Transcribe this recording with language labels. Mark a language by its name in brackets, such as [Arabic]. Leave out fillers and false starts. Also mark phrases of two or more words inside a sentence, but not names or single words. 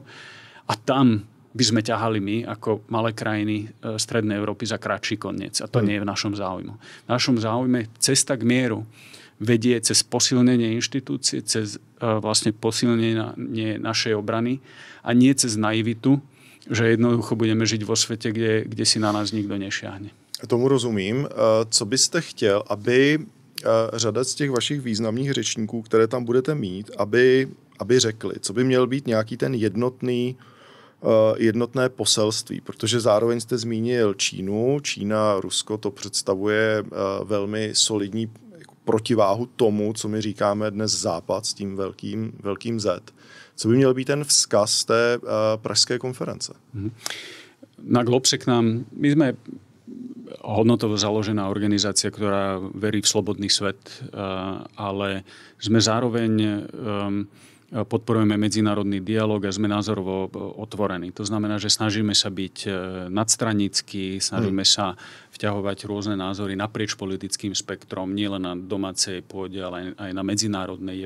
[Slovak] A tam by sme ťahali my, ako malé krajiny Strednej Európy, za kratší koniec. A to nie je v našom záujmu. V našom záujme cesta k mieru vedie cez posilnenie inštitúcie, cez vlastne posilnenie našej obrany a nie cez naivitu, že jednoducho budeme žiť vo svete, kde si na nás nikto nešiahne. [Czech] Tomu rozumím. Co byste chtěl, aby řada z těch vašich významných řečníků, které tam budete mít, aby řekli, co by měl být nějaký ten jednotné poselství, protože zároveň jste zmínil Čínu. Čína, Rusko, to představuje velmi solidní protiváhu tomu, co my říkáme dnes Západ s tím velkým Z. Co by měl být ten vzkaz té pražské konference? [Slovak] Na Globse k nám, my sme hodnotovo založená organizácia, ktorá verí v slobodný svet, ale sme zároveň podporujeme medzinárodný dialog a sme názorovo otvorení. To znamená, že snažíme sa byť nadstranickí, snažíme sa vťahovať rôzne názory naprieč politickým spektrom, nielen na domácej pôde, ale aj na medzinárodnej.